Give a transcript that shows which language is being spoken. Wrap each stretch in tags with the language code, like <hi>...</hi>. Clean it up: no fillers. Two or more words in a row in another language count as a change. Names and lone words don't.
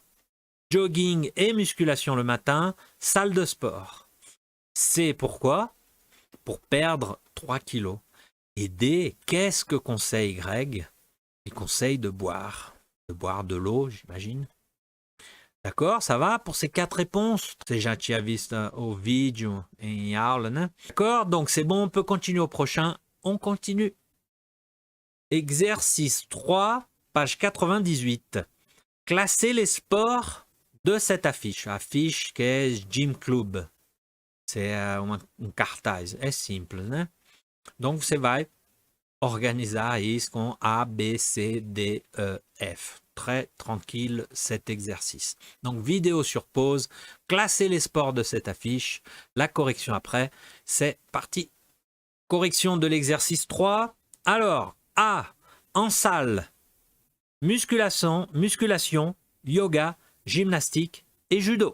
<fr>Jogging et musculation le matin, salle de sport. C. Pourquoi? Pour perdre 3 kilos. Et D. Qu'est-ce que conseille Greg? Il conseille de boire de l'eau, j'imagine. D'accord, ça va pour ces 4 réponses?</fr> <pt>Você já tinha visto o vídeo em aula, né?</pt> <fr>D'accord, donc c'est bon, on peut continuer au prochain. On continue. Exercice 3, page 98. Classer les sports de cette affiche. Affiche</fr> <pt>que é</pt> <fr>Gym Club. C'est cartaz.</fr> <pt>É simples, né? Donc você vai organizar isso com A, B, C, D, E, F.</pt> <fr>Très tranquille cet exercice. Donc vidéo sur pause, classer les sports de cette affiche, la correction après, c'est parti. Correction de l'exercice 3. Alors, A, en salle, musculation, yoga, gymnastique et judo.</fr>